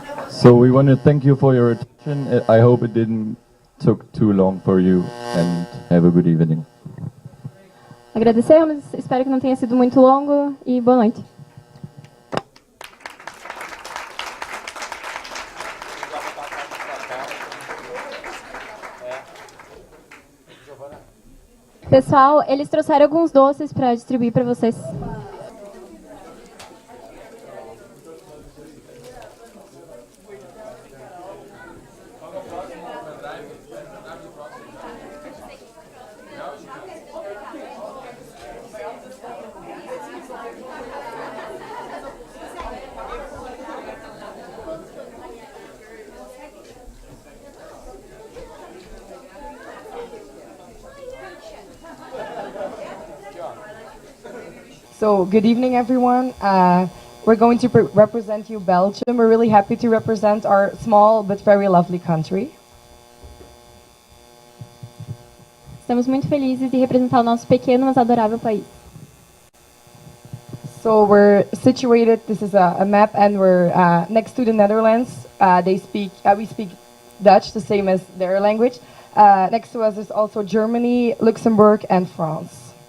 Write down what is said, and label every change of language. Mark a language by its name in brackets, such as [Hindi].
[English] So we want to thank you for your attention. I hope it didn't took too long for you, and have a good evening. [Portuguese] Agradecemos, espero que não tenha sido muito longo e boa noite. Pessoal, eles trouxeram alguns doces para distribuir para vocês. [English] So, good evening, everyone. We're going to represent you, Belgium. We're really happy to represent our small but very lovely country. [Portuguese] Estamos muito felizes de representar o nosso pequeno, mas adorável país. [English] So, we're situated, this is a map, and we're next to the Netherlands. We speak Dutch, the same as their language. Next to us is also Germany, Luxembourg, and France.